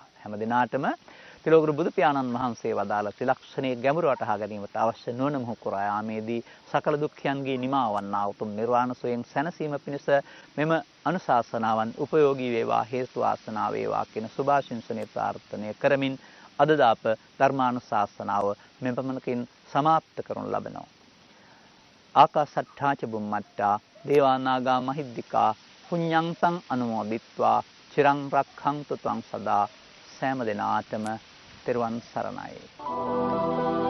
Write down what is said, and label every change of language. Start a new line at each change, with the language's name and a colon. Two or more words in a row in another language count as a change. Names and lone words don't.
Sinhala: හැම දිනාටම තිලෝගුරු බුදු පියාණන් වහන්සේ වදාළ ත්‍රිලක්ෂණයේ ගැඹුර වටහා ගැනීමට අවශ්‍ය නොවන මොහු කුරා යාමේදී සකල දුක්ඛයන්ගේ නිමාවන්නා උතුම් නිර්වාණ සෝයෙන් සැනසීම පිණිස මෙම අනුශාසනාවන් උපයෝගී වේවා හේතු ආසනාව වේවා කියන සුභාශිංසනීය ප්‍රාර්ථනා කරමින් අද දාප ධර්මානුශාසනාව මෙපමණකින් සමාප්ත කරනු ලබනවා.
Pali: ආකාසට්ඨා ච බුම්මට්ටා දේවානාගා මහිද්దికා පුඤ්ඤං අනුමෝදිත්වා චිරං රක්ඛන්තු ත්වං සදා
Sinhala: සෑම දිනාටම තෙරුවන් සරණයි.